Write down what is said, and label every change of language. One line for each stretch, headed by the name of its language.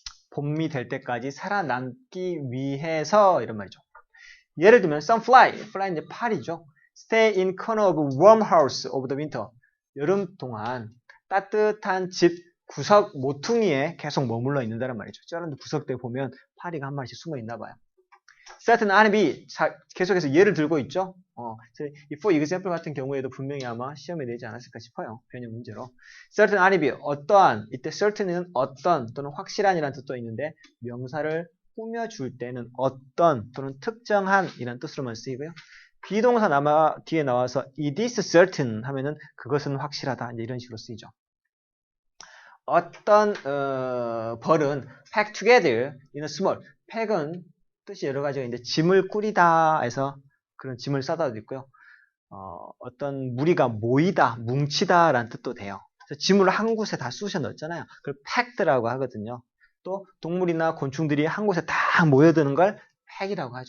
Korean: 봄이 될 때까지 살아남기 위해서 이런 말이죠. 예를 들면
English: some fly
Korean: 이제 파리죠.
English: Stay in corner of warm house over the winter.
Korean: 여름 동안 따뜻한 집 구석 모퉁이에 계속 머물러 있는다는 말이죠. 저런 구석대에 보면 파리가 한 마리씩 숨어 있나 봐요.
English: certain honeybee.
Korean: 계속해서 예를 들고 있죠. 이 for example 같은 경우에도 분명히 아마 시험에 내지 않았을까 싶어요. 변형 문제로.
English: certain honeybee.
Korean: 어떠한, 이때 certain은 어떤 또는 확실한이라는 뜻도 있는데 명사를 꾸며줄 때는 어떤 또는 특정한 이라는 뜻으로만 쓰이고요. 비동사 뒤에 나와서 it is certain 하면은 그것은 확실하다. 이제 이런 식으로 쓰이죠. 어떤 벌은
English: pack together in a small.
Korean: pack은 뜻이 여러 가지가 있는데 짐을 꾸리다 해서 그런 짐을 싸다도 있고요. 어떤 무리가 모이다, 뭉치다 라는 뜻도 돼요. 그래서 짐을 한 곳에 다 쑤셔 넣었잖아요. 그걸 packed라고 하거든요. 또 동물이나 곤충들이 한 곳에 다 모여드는 걸 pack이라고 하죠.